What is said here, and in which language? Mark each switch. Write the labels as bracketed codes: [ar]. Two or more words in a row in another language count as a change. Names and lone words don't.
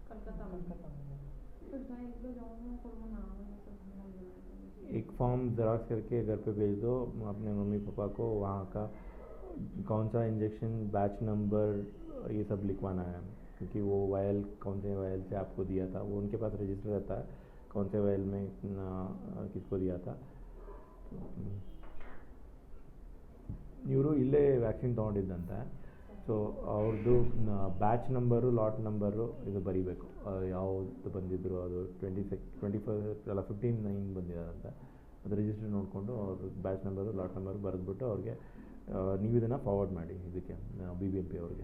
[hi] एक फॉर्म ज़ेरॉक्स करके घर पे भेज दो अपने मम्मी पापा को, वहाँ का कौन सा इंजेक्शन, [en] batch number, [hi] ये सब लिखवाना है, क्योंकि वो वायल कौन से वायल से आपको दिया था वो उनके पास रजिस्टर रहता है, कौन से वायल में किसको दिया था। [kn] ಇವರು ಇಲ್ಲೇ ವ್ಯಾಕ್ಸಿನ್ ತೊಗೊಂಡಿದ್ದಂತೆ. ಸೊ ಅವ್ರದ್ದು [en] batch number, lot number [kn] ಇದು ಬರೀಬೇಕು, ಯಾವುದು ಬಂದಿದ್ರು ಅದು 25 ಅಲ್ಲ 15/9 ಬಂದಿದ್ದಾರಂತೆ. ಅದು ರಿಜಿಸ್ಟರ್ ನೋಡಿಕೊಂಡು ಅವ್ರ [en] batch number, lot number [kn] ಬರೆದ್ಬಿಟ್ಟು ಅವ್ರಿಗೆ ನೀವು ಇದನ್ನು ಫಾರ್ವರ್ಡ್ ಮಾಡಿ ಇದಕ್ಕೆ BBMP ಅವ್ರಿಗೆ.